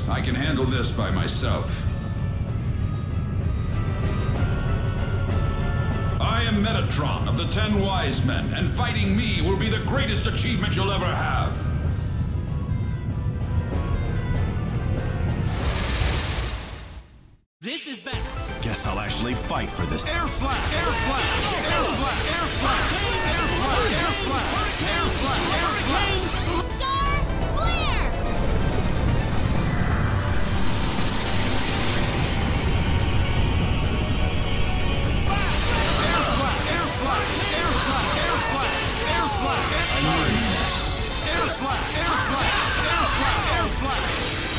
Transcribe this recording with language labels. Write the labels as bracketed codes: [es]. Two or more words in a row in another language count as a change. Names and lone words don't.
[en] I can handle this by myself. I am Metatron of the 10 Wise Men, and fighting me will be the greatest achievement you'll ever have. This is better. Guess I'll actually fight for this. Air slash! Air slash! Air slash! Air slash! Air slash! Air slash! Air slash! Air slash! Star flare! Air slash! Air slash! Air slash! Air slash! Air slash! Air slash! Air slash! Air slash! Air slash!